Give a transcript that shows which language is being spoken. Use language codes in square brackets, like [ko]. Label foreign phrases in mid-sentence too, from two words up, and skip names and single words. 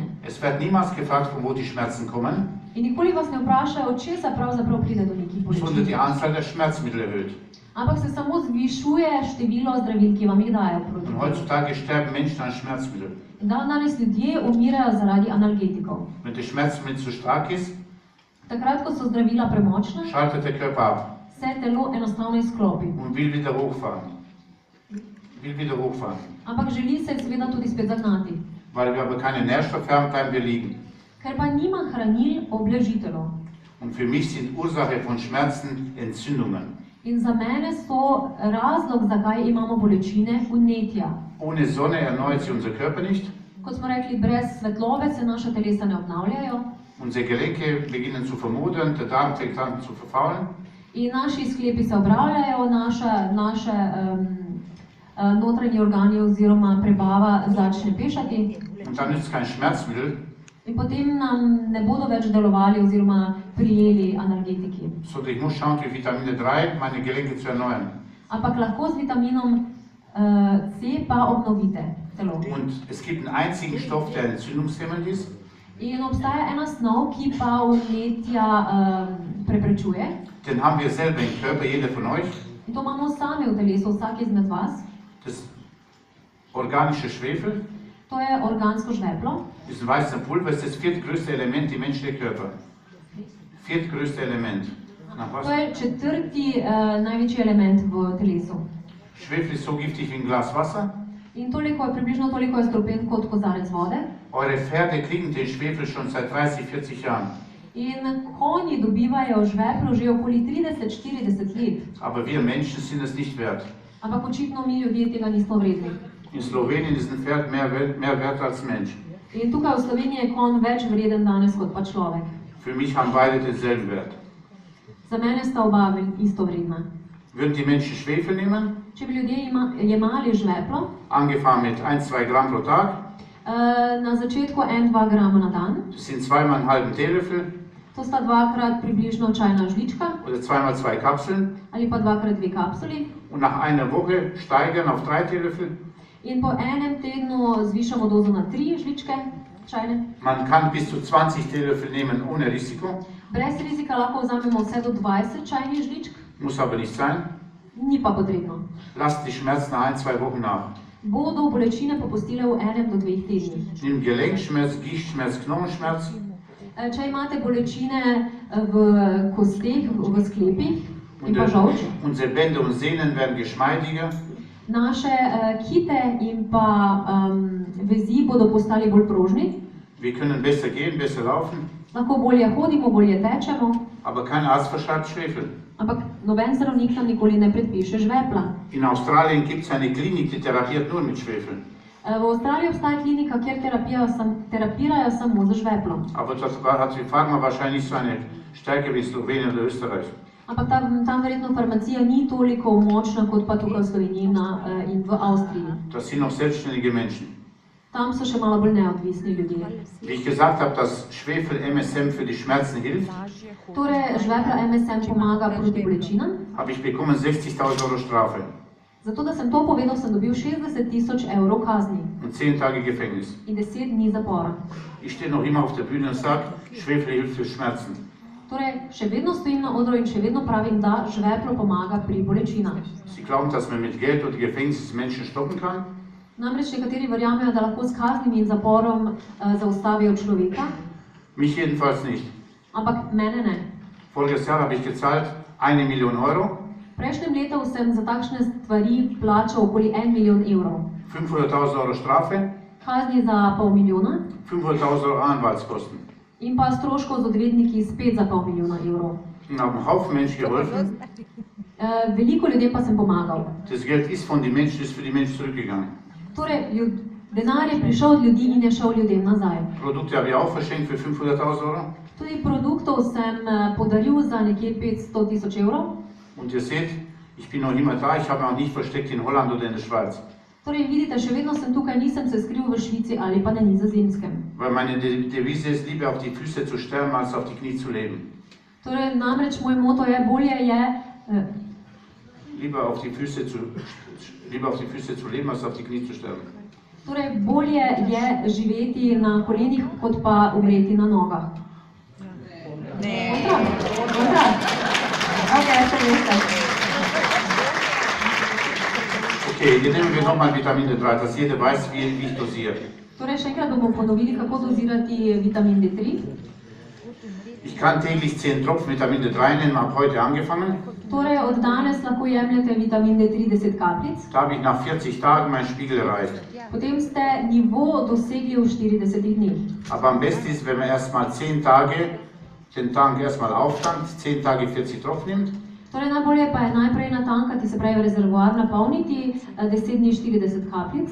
[de] Es wird niemals gefragt, von wo die Schmerzen kommen, [sl] In nikoli vas ne vprašajo, od česa pravzaprav pride do nekih [de] es wurde die [sl] bolečin. [de] Anzahl der Schmerzmittel erhöht. [sl] Ampak se samo zvišuje število zdravil, ki vam jih dajo. [de] Und heutzutage sterben Menschen an Schmerzmitteln. [sl] In danes ljudje umirajo zaradi analgetikov. [de] Wenn das Schmerzmittel zu stark ist, [sl] Takrat, ko so zdravila premočna, [de] schaltet der Körper ab [sl] se telo enostavno izklopi. [de] und will wieder hochfahren. Will wieder hochfahren. [sl] Ampak želi se seveda tudi spet zagnati. [de] Weil wir aber keine Nährstoffe haben, bleiben wir liegen. [sl] Ker pa nima hranil obležitelov. [de] Und für mich sind Ursache von Schmerzen Entzündungen. [sl] In za mene so razlog, zakaj imamo bolečine, vnetja. [de] Ohne Sonne erneuert sich unser Körper nicht. [sl] Kot smo rekli, brez svetlobe se naša telesa ne obnavljajo [de] Unsere Gelenke beginnen zu vermodern, der Darm fängt an zu verfaulen. [sl] in naši sklepi se obravljajo, naše notranji organi oziroma prebava začne pešati [de] Und dann nützt kein Schmerzmittel, [sl] in potem nam ne bodo več delovali oziroma prijeli analgetiki. [de] sondern ich muss schauen, durch Vitamine 3 meine Gelenke zu erneuern. [sl] Ampak lahko z vitaminom C pa obnovite telo. [de] Und es gibt einen einzigen Stoff, der entzündungshemmend ist. [sl] In obstaja ena snov, ki pa vnetja preprečuje. [de] Den haben wir selber im Körper, jeder von euch. [sl] In to imamo sami v telesu, vsak izmed vas. [de] Das organische Schwefel [sl] To je organsko žveplo. [de] ist ein weißer Pulver, ist das viertgrößte Element im menschlichen Körper. Viertgrößte Element. Nach was? [sl] To je četrti največji element v telesu. [de] Schwefel ist so giftig wie ein Glas Wasser. [sl] In približno toliko je strupen kot kozarec vode. [de] Eure Pferde kriegen den Schwefel schon seit 30, 40 Jahren. [sl] In konji dobivajo žveplo že okoli 30-40 let. [de] Aber wir Menschen sind es nicht wert. [sl] Ampak očitno mi ljudje tega nismo vredni. [de] In Slowenien ist ein Pferd mehr wert als Mensch. [sl] In tukaj v Sloveniji je konj več vreden danes kot pa človek. [de] Für mich haben beide denselben Wert. [sl] Za mene sta oba isto vredna. [de] Würden die Menschen Schwefel nehmen, [sl] Če bi ljudje jemali žveplo, [de] angefangen mit 1-2 Gramm pro Tag, [sl] na začetku 1-2 grama na dan, [de] das sind zweimal einen halben Teelöffel [sl] to sta dvakrat približno čajna žlička [de] oder zweimal 2 Kapseln [sl] ali pa dvakrat 2 kapsuli. [de] und nach einer Woche steigern auf 3 Teelöffel. [sl] In po enem tednu zvišamo dozo na 3 žličke čajne. [de] Man kann bis zu 20 Teelöffel nehmen ohne Risiko, [sl] Brez rizika lahko vzamemo vse do 20 čajnih žličk, [de] muss aber nicht sein. [sl] ni pa potrebno. [de] Lasst die Schmerzen nach 1-2 Wochen nach. [sl] Bodo bolečine popustile v 1 do 2 tednih. [de] Nimm Gelenkschmerz, Gichtschmerz, Knochenschmerz. [sl] Če imate bolečine v kosteh, v sklepih in pa žolč, [de] Unsere Bänder und Sehnen werden geschmeidiger. [sl] naše kite in pa vezi bodo postali bolj prožni, [de] Wir können besser gehen, besser laufen. [sl] lahko bolje hodimo, bolje tečemo, [de] Aber kein Arzt verschreibt Schwefel. [sl] ampak noben zdravnik nam nikoli ne predpiše žvepla. [de] In Australien gibt es eine Klinik, die therapiert nur mit Schwefel. [sl] V Avstraliji obstaja klinika, kjer terapirajo samo z žveplom. [de] Aber das hat die Pharma wahrscheinlich so eine Stärke wie Slowenien oder Österreich. [sl] Ampak tam verjetno farmacija ni toliko močna kot pa tukaj v Sloveniji in v Avstriji. [de] Das sind noch selbstständige Menschen. [sl] Tam so še malo bolj neodvisni ljudje. [de] Wie ich gesagt habe, dass Schwefel MSM für die Schmerzen hilft, [sl] Torej, žvepla MSM pomaga proti bolečinam. [de] habe ich bekommen 60.000 Euro Strafe [sl] Zato, da sem to povedal, sem dobil 60.000 evrov kazni [de] und 10 Tage Gefängnis. [sl] in 10 dni zapora. [de] Ich stehe noch immer auf der Bühne und sage, Schwefel hilft für Schmerzen. [sl] Torej, še vedno stojim na odru in še vedno pravim, da žveplo pomaga pri bolečinah. [de] Sie glauben, dass man mit Geld oder Gefängnis Menschen stoppen kann? [sl] Namreč nekateri verjamejo, da lahko s kaznimi in zaporom zaustavijo človeka, [de] Mich jedenfalls nicht. [sl] ampak mene ne. [de] Voriges Jahr habe ich gezahlt 1 Million Euro, [sl] V prejšnjem letu sem za takšne stvari plačal okoli 1 milijon evrov. [de] 500.000 Euro Strafe, [sl] Kazni za pol milijona [de] 500.000 Euro Anwaltskosten. [sl] in pa stroškov z odvetniki spet za pol milijona evrov. [de] Und habe einem Haufen Menschen geholfen. [sl] Veliko ljudem pa sem pomagal. [de] Das Geld ist von den Menschen, ist für die Menschen zurückgegangen. [sl] Torej, denar je prišel od ljudi in je šel ljudem nazaj. [de] Produkte habe ich auch verschenkt für 500.000 Euro. [sl] Tudi produktov sem podaril za nekje 500.000 evrov. [de] Und ihr seht, ich bin noch immer da, ich habe mich auch nicht versteckt in Holland oder in der Schweiz. [sl] Torej, vidite, še vedno sem tukaj, nisem se skril v Švici ali pa na Nizozemskem. [de] Weil meine Devise ist, lieber auf die Füße zu sterben, als auf die Knie zu leben. [sl] Torej, namreč moj moto je, [de] Lieber auf die Füße zu leben, als auf die Knie zu sterben. [sl] torej, bolje je živeti na kolenih, kot pa umreti na nogah. Ne. Kontra? Okay, še veste. [de] Okay, hier nehmen wir nochmal Vitamin D3, dass jeder weiß, wie ich dosiere. [sl] Torej, še enkrat bomo ponovili, kako dozirati vitamin D3. [de] Ich kann täglich 10 Tropfen Vitamin D3 nehmen, habe heute angefangen. [sl] Torej, od danes lahko jemljete vitamin D3 10 kapljic. [de] Da habe ich nach 40 Tagen meinen Spiegel erreicht. [sl] Potem ste nivo dosegli v 40 dneh. [de] Aber am besten ist, wenn man erstmal 10 Tage den Tank erstmal auftankt, 10 Tage 40 Tropfen nimmt. [sl] Torej, najbolje pa je najprej natankati, se pravi rezervoar napolniti 10 dni 40 kapljic.